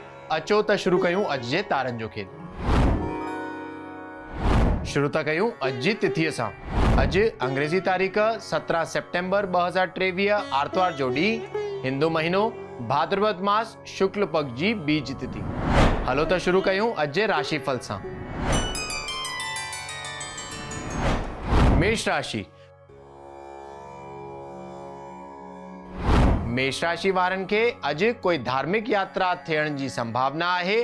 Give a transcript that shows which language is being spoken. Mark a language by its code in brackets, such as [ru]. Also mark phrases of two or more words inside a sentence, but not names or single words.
[sd] अचो त शुरू कयूं अॼु जे तारनि जो खेल। शुरू था कयूं अॼु जी तिथीअ सां। अॼु अंग्रेज़ी तारीख़ 17 सितंबर 2023 आर्तवार जो ॾींहुं, हिंदू महीनो भाद्रपद मास शुक्ल पक्ष जी बीज तिथि। हलो त शुरू कयूं अॼु जे राशिफल सां। मेष राशि। मेष राशि वारनि खे अॼु कोई धार्मिक यात्रा थियण जी संभावना आहे।